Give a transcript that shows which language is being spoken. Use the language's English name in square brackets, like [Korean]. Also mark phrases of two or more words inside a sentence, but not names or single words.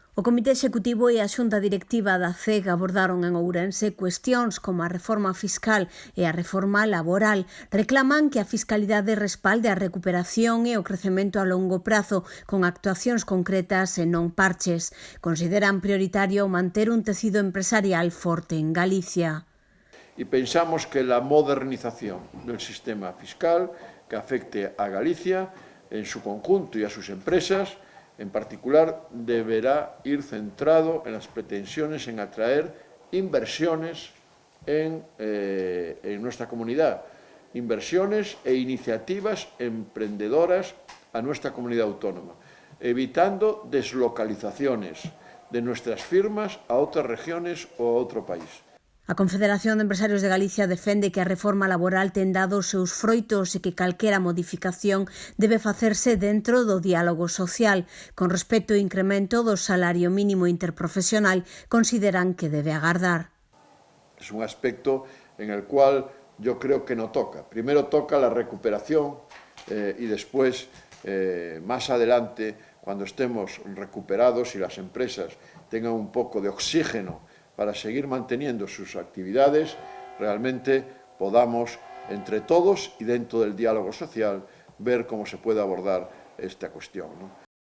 [Galician] O Comité Executivo e a Xunta Directiva da CEG abordaron en Ourense cuestións como a reforma fiscal e a reforma laboral. Reclaman que a fiscalidade respalde a recuperación e o crecemento a longo prazo con actuacións concretas e non parches. Consideran prioritario manter un tecido empresarial forte en Galicia. [Spanish] Y pensamos que la modernización del sistema fiscal que afecte a Galicia en su conjunto y a sus empresas, en particular, deberá ir centrado en las pretensiones en atraer inversiones en nuestra comunidad, inversiones e iniciativas emprendedoras a nuestra comunidad autónoma, evitando deslocalizaciones de nuestras firmas a otras regiones o a otro país. [Galician] A Confederación de Empresarios de Galicia defende que a reforma laboral ten dado os seus froitos e que calquera modificación debe facerse dentro do diálogo social. Con respecto ao incremento do salario mínimo interprofesional, consideran que debe agardar. [Spanish] Es un aspecto en el cual yo creo que no toca. Primero toca la recuperación y después, más adelante, cuando estemos recuperados y las empresas tengan un poco de oxígeno para seguir manteniendo sus actividades, realmente podamos, entre todos y dentro del diálogo social, ver cómo se puede abordar esta cuestión, ¿no?